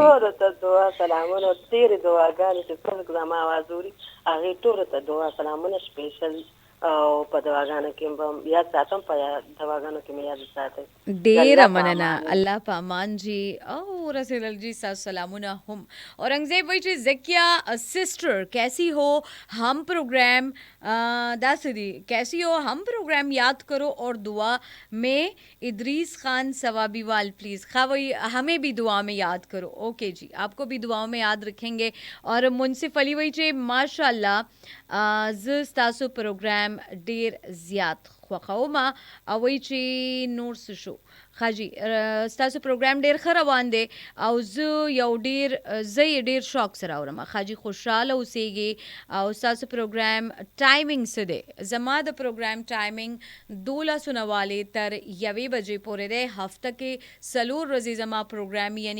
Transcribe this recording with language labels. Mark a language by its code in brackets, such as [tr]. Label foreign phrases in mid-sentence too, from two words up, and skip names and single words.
[ps] ټولو ته دعا سلامونه ډېرې دعاګانې چې څوک زما اواز اوري هغې ټولو ته دعا سلامونه سپیشل او په دواګانو کې به یاد ساتم په دواګانو کې مې یاد ساتئ ډېره مننه الله په امان جی او رسول جی سلامونه هم اورنگزیب وایي چې زکیہ [ur] سسٹر کیسی ہو ہم پروگرام داسری کیسی ہو ہم پروگرام یاد کرو اور دعا میں ادریس خان ثوابی وال پلیز خواہی ہمیں بھی دعا میں یاد کرو اوکے جی آپ کو بھی دعاؤں میں یاد رکھیں گے اور منصف علی [ps] وایي چې ماشاء الله زه ستاسو پروگرام ډیر زیات خوښوم او وایي چې نور څه شو خاجي ستاسو پروګرام ډیر ښه روان دی او زه یې ډیر شوق سره اورم خاجي خوشحاله اوسیږي او ستاسو پروګرام ټایمینګ څه دی زما د پروګرام ټایمینګ 12 نوالې تر 1 بجې پورې دی هفته کې 4 ورځې زما پروګرام یعنی